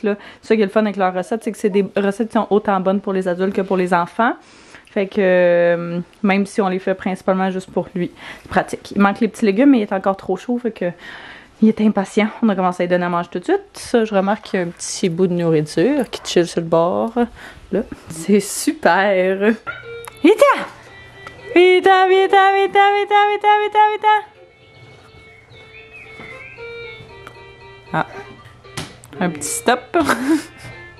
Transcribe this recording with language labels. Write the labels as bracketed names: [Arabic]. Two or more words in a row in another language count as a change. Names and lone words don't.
[French] Ça qui est le fun avec leurs recettes, c'est que c'est des recettes qui sont autant bonnes pour les adultes que pour les enfants. Fait que même si on les fait principalement juste pour lui, c'est pratique. Il manque les petits légumes, mais il est encore trop chaud, fait que il est impatient. On a commencé à lui donner à manger tout de suite. Ça, je remarque qu'il y a un petit bout de nourriture qui chill sur le bord. Là, c'est super. Vita! Vita, vita, vita, vita, vita, vita, vita. Ah. Un petit stop.